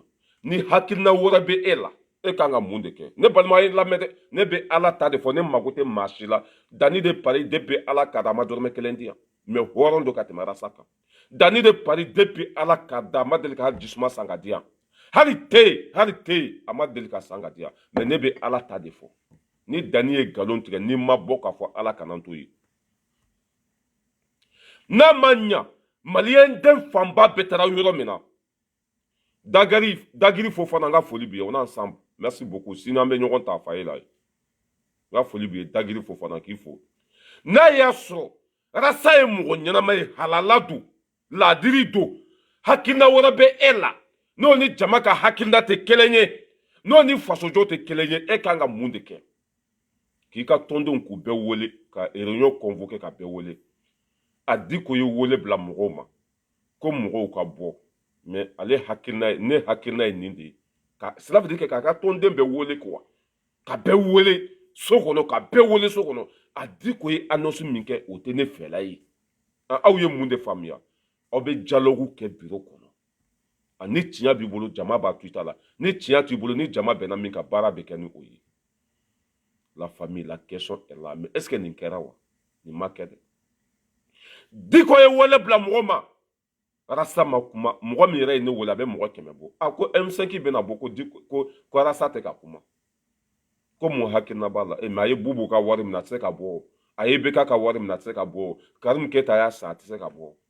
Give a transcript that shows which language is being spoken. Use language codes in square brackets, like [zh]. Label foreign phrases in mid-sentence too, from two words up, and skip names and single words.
[bm] ni hakilina wɛrɛ bɛ e la e kan ka mun de kɛ ne balima ye lamɛn dɛ ne bɛ Ala ta de fɔ ne mago tɛ maa si la danni de pari depuis Ala ka da a ma dɔrɔmɛ kelen di yan mais hɔrɔn don ka tɛmɛ Arasa kan danni de pari depuis Ala ka da a ma deli ka hali jisuma san ka di yan hali te a ma deli ka san ka di yan mais ne bɛ Ala ta de fɔ ni Dani ye galon tigɛ ni ma bɔ k'a fɔ Ala kana to ye n'a ma ɲa maliyɛn den fanba bɛɛ taara yɔrɔ min na Dagiri Fofana n ka foli b'i ye [fr] on est ensemble merci beaucoup [bm] sinon an bɛ ɲɔgɔn ta fa ye la n ka foli b'i ye Dagiri Fofana k'i fo n'a y'a sɔrɔ Rasta ye mɔgɔ ɲɛnama ye halala don laadiri don hakilina wɛrɛ bɛ e la n'o ni jama ka hakilina tɛ kelen ye n'o ni fasojɔ tɛ kelen ye e kan ka mun de kɛ k'i ka tɔndenw k'u bɛɛ wele ka [fr] réunion convoquer [bm] ka bɛɛ wele a di ko ye wele bila mɔgɔw ma ko mɔgɔw ka bɔ mais ale hakilina ye ne hakilina ye nin de ye ka [fr] cela veut dire que [bm] k'a ka tɔnden bɛɛ wele quoi ka bɛɛ wele so kɔnɔ ka bɛɛ wele so kɔnɔ a di ko ye annonce min kɛ o tɛ ne fɛla ye aw ye mun de faamuya aw bɛ dialogue kɛ bureau kɔnɔ ni tiɲɛ b'i bolo jama b'a to i ta la ni tiɲɛ t'i bolo ni jama bɛnna min ka baara bɛ kɛ ni o ye [fr] la famille la question est là mais est-ce que [bm] nin kɛra wa nin ma kɛ dɛ di ko ye wele bila mɔgɔ ma Rasta ma kuma mɔgɔ min yɛrɛ ye ne wele a bɛ mɔgɔ 100 bɔ ko M5 bɛna bɔ ko Rasta tɛ ka kuma ko mun hakilina b'a la mais a ye Bubu ka wari minɛ a tɛ se ka bɔ a ye BK ka wari minɛ a tɛ se ka bɔ Karim Keyita y'a san a tɛ se ka bɔ